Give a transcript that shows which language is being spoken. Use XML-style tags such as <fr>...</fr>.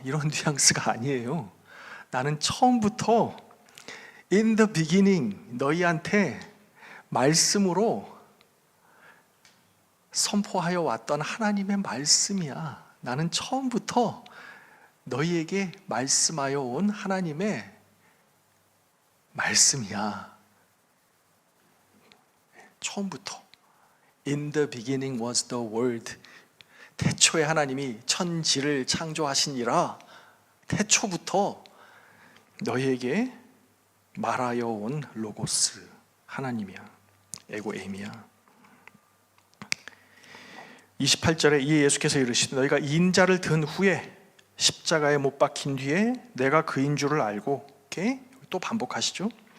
<ko>이런 뉘앙스가 아니에요. 나는 처음부터</ko> <en>in the beginning</en> <ko>너희한테 말씀으로 선포하여 왔던 하나님의 말씀이야. 나는 처음부터 너희에게 말씀하여 온 하나님의 말씀이야. 처음부터</ko> <en>In the beginning was the word.</en> <ko>태초에 하나님이 천지를 창조하시니라. 태초부터 너희에게 말하여 온 로고스 하나님이야. 에고 에미야. 28절에 이에 예수께서 이르시되 너희가 인자를 든 후에 십자가에 못 박힌 뒤에 내가 그인 줄을 알고 이렇게 또 반복하시죠.</ko>